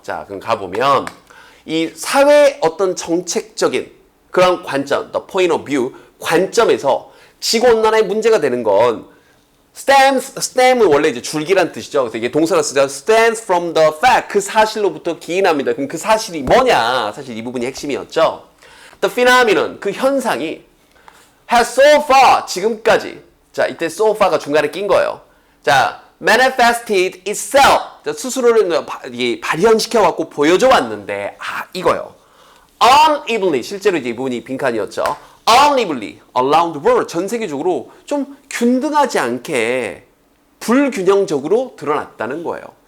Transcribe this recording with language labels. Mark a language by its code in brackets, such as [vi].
[ko] 자, 그럼 가보면 이 사회의 어떤 정책적인 그런 관점, [en] the point of view [ko] 관점에서 지구온난화의 문제가 되는 건 stem은 원래 이제 줄기란 뜻이죠. 그래서 이게 동사가 쓰자 [en] stems from the fact, [ko] 그 사실로부터 기인합니다. 그럼 그 사실이 뭐냐? 사실 이 부분이 핵심이었죠. [en] The phenomenon, [ko] 그 현상이 [en] has so far, [ko] 지금까지. 자, 이때 so far가 중간에 낀 거예요. 자, [en] manifested itself, [ko] 자, 스스로를 발현시켜갖고 보여줘 왔는데, 이거요. unevenly, 실제로 이제 이 부분이 빈칸이었죠. [en] unevenly around the world, [ko] 전 세계적으로 좀 균등하지 않게 불균형적으로 드러났다는 거예요.